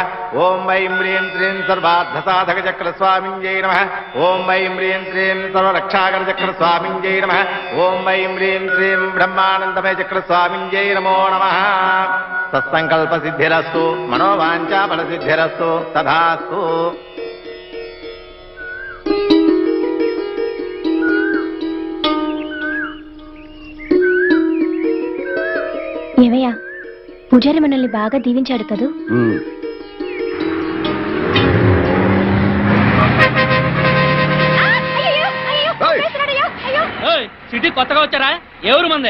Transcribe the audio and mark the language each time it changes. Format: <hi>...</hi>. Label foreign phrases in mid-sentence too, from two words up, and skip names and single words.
<sa>ओम ऐं ह्रीं श्रीं सर्वार्थसाधकचक्रस्वामिन्यै नमः। ओम ऐं ह्रीं श्रीं सर्वरक्षाकरचक्रस्वामिन्यै नमः। ओम ऐं ह्रीं श्रीं ब्रह्मानन्दमयचक्रस्वामिन्यै नमो नमः। सत्संकल्पसिद्धिरस्तु मनोवाञ्छाफलसिद्धिरस्तु तथास्तु।</sa> <te>ఏమయ్యా పూజారి మనల్ని బాగా దీవించాడు కదూ? సిటీ కొత్తగా వచ్చారా? ఎవరు మందే?</te>